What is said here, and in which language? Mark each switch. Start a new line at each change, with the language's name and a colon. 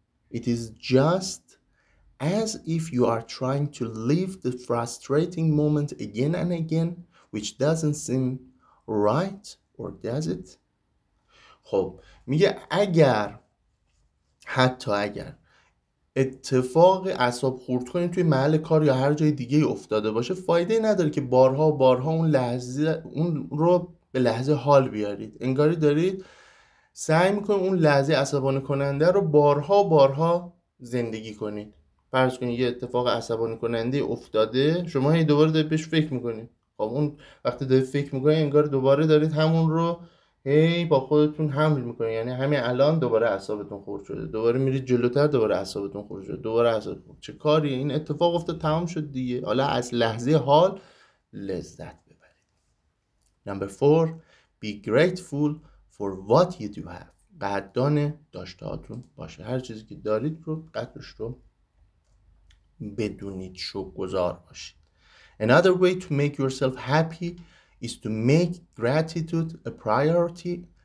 English: It is just as if you are trying to live the frustrating moment again and again, which doesn't seem right, or does it?
Persian: خب میگه حتی اگر اتفاق اعصاب خورد کنید توی محل کار یا هر جای دیگه افتاده باشه فایده نداره که بارها و بارها اون رو به لحظه حال بیارید. انگاری دارید سعی میکنید اون لحظه عصبانی کننده رو بارها و بارها زندگی کنید. فرض کنید یه اتفاق عصبانی کننده افتاده، شما هی دوباره دارید بهش فکر میکنید. خب اون وقتی دارید فکر میکنید انگار دوباره دارید همون رو هی با خودتون حمل میکنید. یعنی همین الان دوباره اعصابتون خورد شده، دوباره میرید جلوتر دوباره اعصابتون خورد شده، دوباره اعصابتون. چه کاری؟ این اتفاق افتاد تمام شد دیگه، حالا از لحظه حال لذت ببرید.
English: Number 4 be grateful for what you do have.
Persian: قدردان داشتهاتون باشه. هر چیزی که دارید رو قدرش رو بدونید، شکرگزار باشید.
English: Another way to make yourself happy is to make gratitude a priority.